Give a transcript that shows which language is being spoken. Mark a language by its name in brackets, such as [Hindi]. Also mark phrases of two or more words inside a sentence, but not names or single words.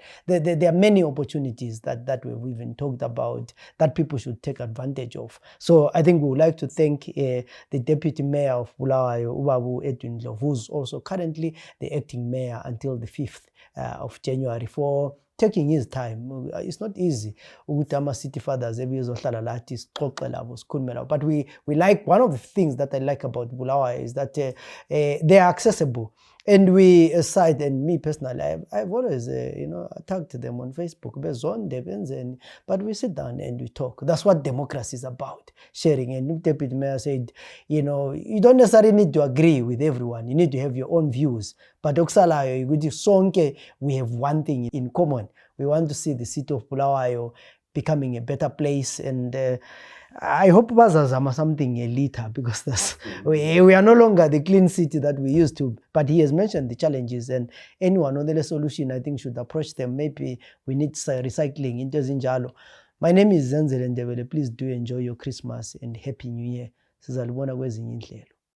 [English] There are many opportunities that we've even talked about that people should take advantage of. So I think we would like to thank the Deputy Mayor of Bulawayo, Ubabu Edwin Ndlovu, who's also currently the acting mayor until the 5th of January, for taking his time. It's not easy [North Ndebele] ukuthi ama-city fathers ebizohlala lathi sixoxe labo sikhulume labo, [English] but we like, one of the things that I like about Bulawayo is that they are accessible. And we aside, and me personally, I've always tagged them on Facebook, but we sit down and we talk. That's what democracy is about, sharing. And Deputy Mayor said, you don't necessarily need to agree with everyone. You need to have your own views. But [North Ndebele] okusalayo ukuthi sonke [English] we have one thing in common. We want to see the city of Bulawayo becoming a better place, and I hope bazazama something later, because we are no longer the clean city that we used to. But he has mentioned the challenges, and anyone on the solution, I think, should approach them. Maybe we need recycling into Zinjalo. My name is Zenzele Ndebele. Please do enjoy your Christmas and Happy New Year. [North Ndebele] Sizalibona kwezinye indlela.